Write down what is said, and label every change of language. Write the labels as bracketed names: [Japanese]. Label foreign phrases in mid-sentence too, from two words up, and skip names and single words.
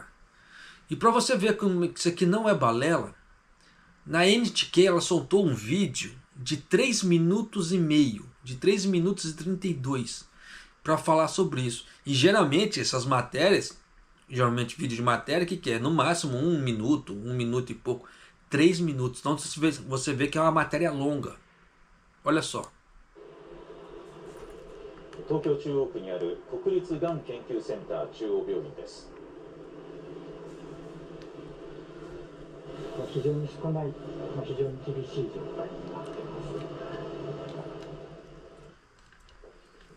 [Portuguese] E para você ver que isso aqui não é balela, na NTK ela soltou um vídeo de 3 minutos e meio, de 3 minutos e 32, para falar sobre isso. E geralmente essas matérias, geralmente vídeo de matéria, que é no máximo 1 minuto, 1 minuto e pouco, 3 minutos. Então você vê que é uma matéria longa. Olha só. [Japanese] 東京中央区にある国立がん研究センター中央病院です。非常に少ない、非常に厳しい状態になっています。